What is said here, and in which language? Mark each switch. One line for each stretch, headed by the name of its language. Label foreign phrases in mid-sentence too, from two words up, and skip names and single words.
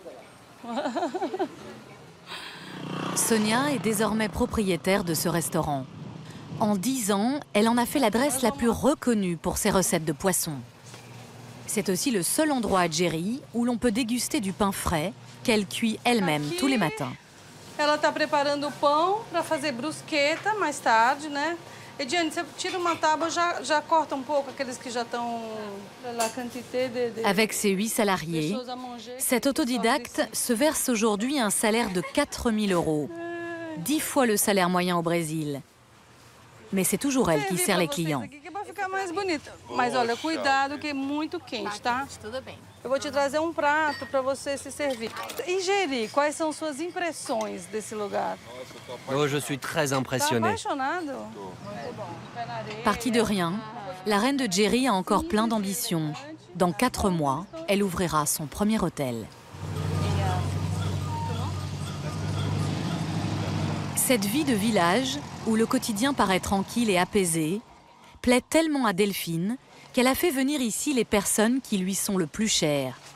French: Sonia est désormais propriétaire de ce restaurant. En 10 ans, elle en a fait l'adresse la plus reconnue pour ses recettes de poisson. C'est aussi le seul endroit à Jeri où l'on peut déguster du pain frais qu'elle cuit elle-même tous les matins.
Portuguese: Ela está preparando o pão para fazer brusqueta mais tarde, né? E Diane, você tira uma tábua, já corta um pouco aqueles que já estão
French: la quantité de... Avec ses 8 salariés, cet autodidacte se verse aujourd'hui un salaire de 4 000 €, 10 fois le salaire moyen au Brésil. Mais c'est toujours elle qui sert les clients.
Portuguese: Vai ficar mais bonito. Mas olha, cuidado que é muito quente, tá? Tudo bem. Eu vou te trazer um prato para você se servir. E Jeri, quais são suas impressões desse lugar?
French: Oh, je suis très
Portuguese: Tá
French: impressionné.
Portuguese: apaixonado?
French: Partie de rien, la reine de Jeri a encore plein d'ambition. Dans 4 mois, elle ouvrira son premier hôtel. Cette vie de village, où le quotidien paraît tranquille et apaisé, plaît tellement à Delphine qu'elle a fait venir ici les personnes qui lui sont le plus chères.